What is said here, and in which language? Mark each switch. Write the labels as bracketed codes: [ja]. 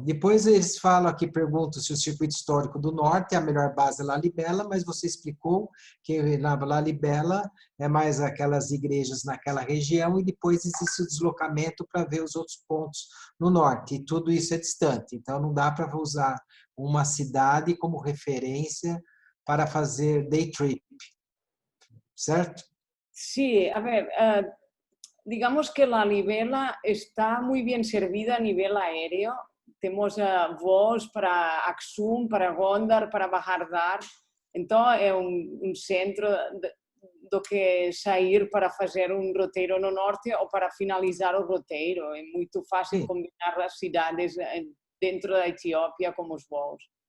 [pt] Depois eles falam aqui, perguntam se o circuito histórico do norte é a melhor base Lalibela, mas você explicou que na Lalibela é mais aquelas igrejas naquela região e depois existe o deslocamento para ver os outros pontos no norte. E tudo isso é distante, então não dá para usar uma cidade como referência para fazer day trip, certo? [es] Sí, a ver, digamos que Lalibela está muy bien servida a nivel aéreo. Tenemos [pt] voos [es] para Aksum, para Gondar, para Bahardar. [pt] Então, é um centro do que sair para fazer um roteiro no norte ou para finalizar o roteiro. É muito fácil combinar as cidades dentro da Etiópia com os voos.